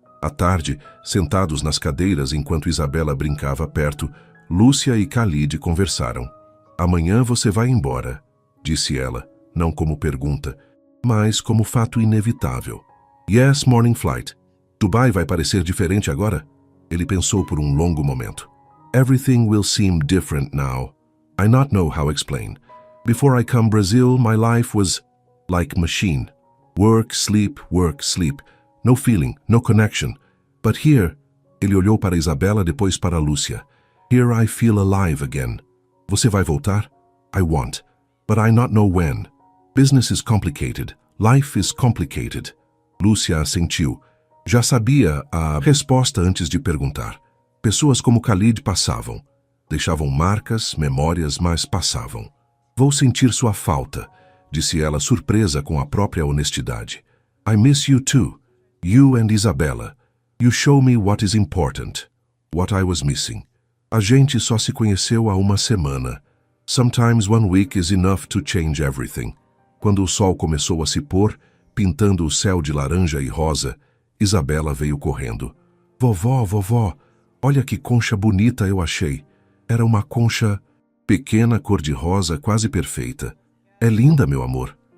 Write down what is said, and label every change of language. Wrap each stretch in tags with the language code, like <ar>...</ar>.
<pt>À tarde, sentados nas cadeiras enquanto Isabela brincava perto, Lúcia e Khalid conversaram. Amanhã você vai embora, disse ela, não como pergunta, mas como fato inevitável.</pt> <en>Yes, morning flight.</en> <pt>Dubai vai parecer diferente agora? Ele pensou por um longo momento.</pt> <en>Everything will seem different now. I not know how explain. Before I come Brazil, my life was like machine. Work, sleep, no feeling, no connection. But here,</en> <pt>ele olhou para Isabela, depois para Lúcia.</pt> <en>Here I feel alive again.</en> <pt>Você vai voltar?</pt> <en>I want, but I not know when. Business is complicated. Life is complicated.</en> <pt>Lúcia assentiu. Já sabia a resposta antes de perguntar. Pessoas como Khalid passavam. Deixavam marcas, memórias, mas passavam. Vou sentir sua falta, disse ela, surpresa com a própria honestidade.</pt> <en>I miss you too. You and Isabella. You show me what is important. What I was missing.</en> <pt>A gente só se conheceu há uma semana.</pt> <en>Sometimes 1 week is enough to change everything.</en> <pt>Quando o sol começou a se pôr, pintando o céu de laranja e rosa, Isabela veio correndo. Vovó, olha que concha bonita eu achei. Era uma concha... Pequena, cor-de-rosa, quase perfeita. É linda, meu amor.</pt>